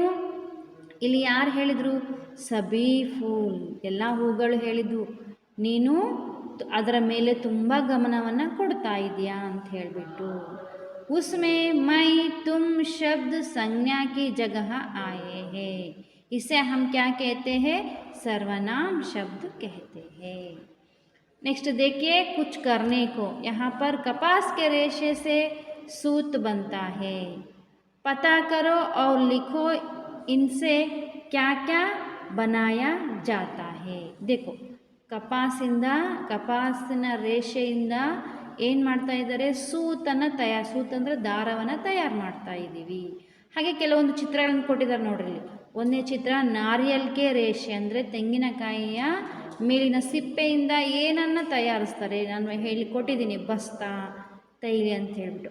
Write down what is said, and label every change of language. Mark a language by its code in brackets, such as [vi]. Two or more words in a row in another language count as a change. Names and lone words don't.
[kn] ಇಲ್ಲಿ ಯಾರು ಹೇಳಿದರು? [hi] सभी फूल, [kn] ಎಲ್ಲ ಹೂಗಳು ಹೇಳಿದ್ದು, ನೀನು ಅದರ ಮೇಲೆ ತುಂಬ ಗಮನವನ್ನು ಕೊಡ್ತಾ ಇದೆಯಾ ಅಂತ ಹೇಳಿಬಿಟ್ಟು। [hi] उसमें मैं तुम शब्द संज्ञा की जगह आए हैं, इसे हम क्या कहते हैं? सर्वनाम शब्द कहते हैं। नेक्स्ट देखिए, कुछ करने को, यहाँ पर कपास के रेशे से सूत बनता है। पता करो और लिखो इनसे क्या क्या बनाया जाता है। देखो, [kn] ಕಪಾಸಿನ ರೇಷೆಯಿಂದ ಏನು ಮಾಡ್ತಾ ಇದ್ದಾರೆ? ಸೂತನ್ನು ಸೂತ್ ಅಂದರೆ ದಾರವನ್ನು ತಯಾರು ಮಾಡ್ತಾ ಇದ್ದೀವಿ। ಹಾಗೆ ಕೆಲವೊಂದು ಚಿತ್ರಗಳನ್ನು ಕೊಟ್ಟಿದ್ದಾರೆ ನೋಡ್ರಿ। ಒಂದನೇ ಚಿತ್ರ [hi] नारियल के रेशे [kn] ಅಂದರೆ ತೆಂಗಿನಕಾಯಿಯ ಮೇಲಿನ ಸಿಪ್ಪೆಯಿಂದ ಏನನ್ನು ತಯಾರಿಸ್ತಾರೆ, ನಾನು ಹೇಳಿಕೊಟ್ಟಿದ್ದೀನಿ, [hi] बस्ता, थैली [kn] ಅಂತ ಹೇಳ್ಬಿಟ್ಟು।